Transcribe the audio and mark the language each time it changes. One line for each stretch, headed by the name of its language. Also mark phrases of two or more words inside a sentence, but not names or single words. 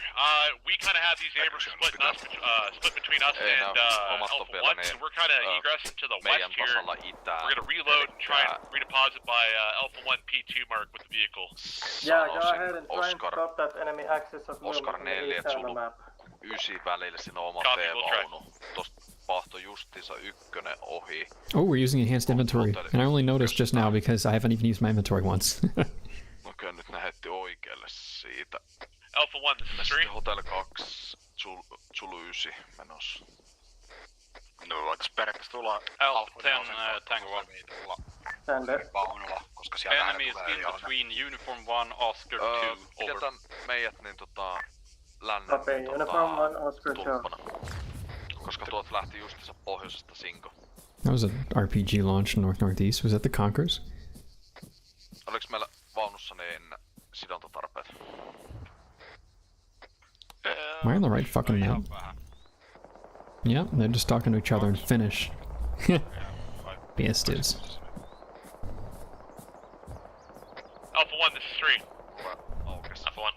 English: We kind of have these Abrams split between us and Alpha 1, so we're kind of egressing to the west here. We're going to reload and try and redeposit by Alpha 1 P2 mark with the vehicle. Yeah, go ahead and try and stop that enemy access of movement on the east side of the map.
Finnish: 9 välillä siinä on oma T-vaunu. Tosta pahtoi justiinsa 1 ohi.
English: Oh, we're using enhanced inventory, and I only noticed just now because I haven't even used my inventory once.
Finnish: Okei, nyt ne heitti oikealle siitä.
English: Alpha 1, this is 3.
Finnish: Hotel 2, Zulu 9 menossa. No, voitais periaatteessa tulla
English: Alpha 10, Tango 1.
Finnish: vaunulla, koska sieltä
English: Enemy is in between Uniform 1, Oscar 2, over.
Finnish: Pidetään meidät niin lännen
English: Uniform 1, Oscar 2.
Finnish: tulppana. Koska tuolta lähti justiinsa pohjoisesta Sinko.
English: That was an RPG launch north-northeast. Was that the Conquerors?
Finnish: Oliks meillä vaunussa niin sidontatarpeet?
English: Am I on the right fucking map? Yeah, they're just talking to each other in Finnish. Bastards. Alpha 1, this is 3. Alpha 1.